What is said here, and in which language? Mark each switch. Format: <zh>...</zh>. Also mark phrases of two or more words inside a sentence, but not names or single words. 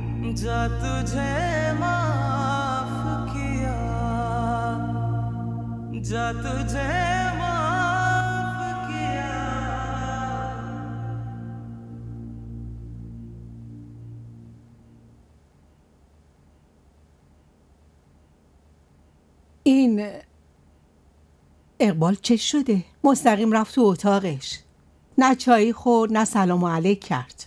<hi>जा तुझे माफ किया जा तुझे माफ किया</hi> <fa>این اقبال چه شده؟ مستقیم رفت تو اتاقش، نه چایی خورد نه سلام علیک کرد.</fa>